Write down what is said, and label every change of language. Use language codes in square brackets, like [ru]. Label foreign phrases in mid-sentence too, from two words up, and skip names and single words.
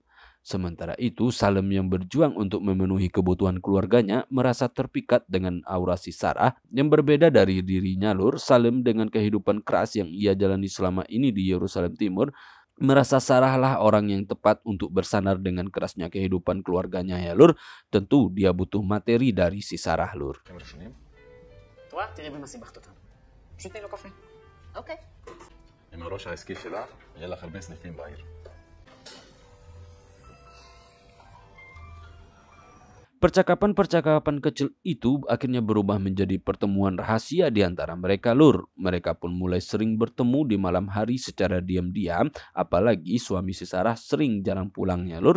[id] Sementara itu, Salim yang berjuang untuk memenuhi kebutuhan keluarganya merasa terpikat dengan aura si Sarah yang berbeda dari dirinya Lur. Salim dengan kehidupan keras yang ia jalani selama ini di Yerusalem Timur merasa Sarah lah orang yang tepat untuk bersandar dengan kerasnya kehidupan keluarganya ya Lur. Tentu dia butuh materi dari si Sarah Lur. [he] כמה ראשונים? את רואה? תראי במה סיבכת אותם. פשוט תני לו קפה. אוקיי. עם הראש העסקי שלך, יהיה לך הרבה סניפים בעיר. [id] Percakapan-percakapan kecil itu akhirnya berubah menjadi pertemuan rahasia di antara mereka Lur. Mereka pun mulai sering bertemu di malam hari secara diam-diam, apalagi suami si Sarah sering jarang pulangnya Lur.